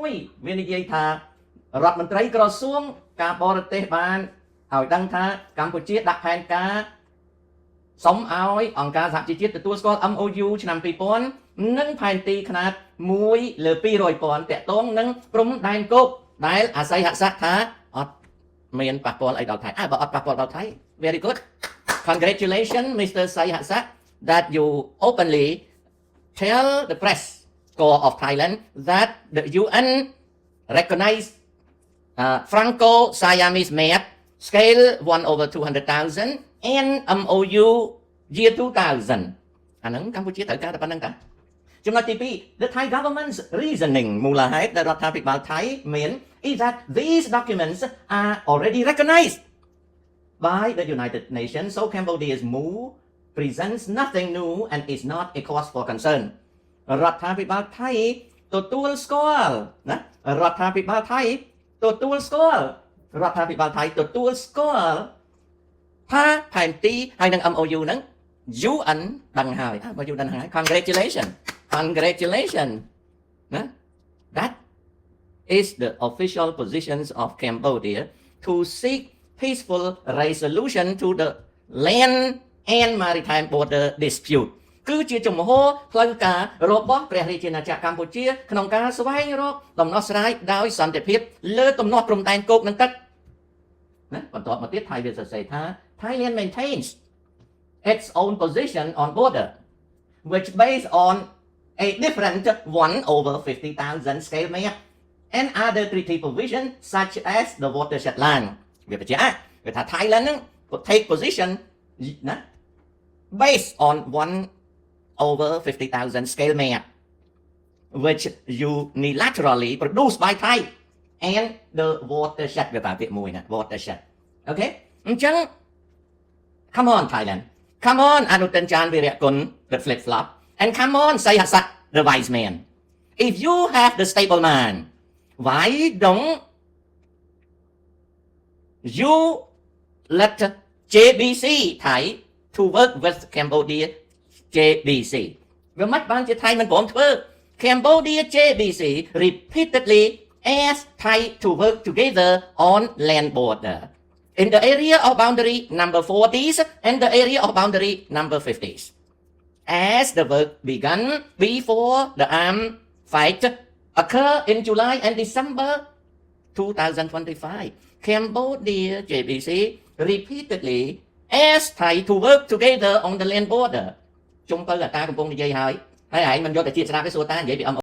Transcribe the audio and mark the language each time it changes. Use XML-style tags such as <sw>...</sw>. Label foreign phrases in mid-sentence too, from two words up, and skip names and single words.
<km>វានិយាយថារដ្ឋមន្ត្រីក្រសួងការបរទេសបានឲ្យដឹងថាកម្ពុជាដាក់ផែនការសុំឲ្យអង្គការសហជីវជាតិទទួលស្គាល់ MOU ឆ្នាំ2000និងផែនទីខ្នាត1លើ 200,000 តាក់ទងនឹងព្រំដែនគោកដែលអាស័យហស័កថាអត់មានប៉ះពាល់អីដល់ថៃបើអត់ប៉ះពាល់ដល់ថៃ</km> <en>Very good. Congratulations, Mr. Sai Hasak, that you openly tell the press corps of Thailand that the UN recognized Franco-Siamese map scale 1/200,000 and MOU year 2000.</en> <km>អាហ្នឹងកម្ពុជាត្រូវការតែប៉ុណ្្នឹងតាចំណុចទី2</km> <en>The Thai government's reasoning</en> <km>មូលហេតុដែលរដ្ឋាភិបាលថៃមាន</km> <en>is that these documents are already recognized by the United Nations, so Cambodia's move presents nothing new and is not a cause for concern.</en> <km>រដ្ឋាភិបាលថៃទទួលស្គាល់ណារដ្ឋាភិបាលថៃទទួលស្គាល់រដ្ឋាភិបាលថៃទទួលស្គាល់ថាផែនទីហើយនឹង MOU ហ្នឹង UN ដឹងហើយ MOU ដឹងហើយ congratulations ណា</km> <en>that is the official positions of Cambodia to seek peaceful resolution to the land and maritime border dispute</en> <km>គឺជាជំហរផ្លូវការរបស់ព្រះរាជាណាចក្រកម្ពុជាក្នុងការស្វែងរកដំណោះស្រាយដោយសន្តិភាពលើទំនាស់ព្រំដែនគោកនិង ទឹកណាបន្ទាប់មកទៀតថៃវាសរសេរថា</km> <en>Thailand maintains its own position on border which based on a different 1/50,000 scale map and other treaty provision such as the watershed line</en> <km>វាបញ្ជាក់វាថា</km> <en>Thailand ហ្នឹង take position ណា based on 1/50,000 scale map which unilaterally produced by Thai and the watershed</en> <km>វាប្រើពាក្យមួយណា</km> <en>watershed okay អញ្ចឹង come on Thailand come on អនុទិនចានវីរៈគុណ the flip flop and come on Sayhasak the wise man if you have the stable mind why don't you let JBC Thai to work with Cambodia JBC</en> <km>វាមិនបានជាថៃមិនព្រមធ្វើ</km> <en>Cambodia JBC repeatedly asked Thai to work together on land border in the area of boundary number 40s and the area of boundary number 50s as the work began before the armed fight occurred in July and December 2025 Cambodia JBC repeatedly asked Thai to work together on the land border</en> <km>ជុំទៅអាតាកំពុងនិយាយហើយឯងមិនយកតែជាស្ដាប់ទេសួរតានិយាយពី</km>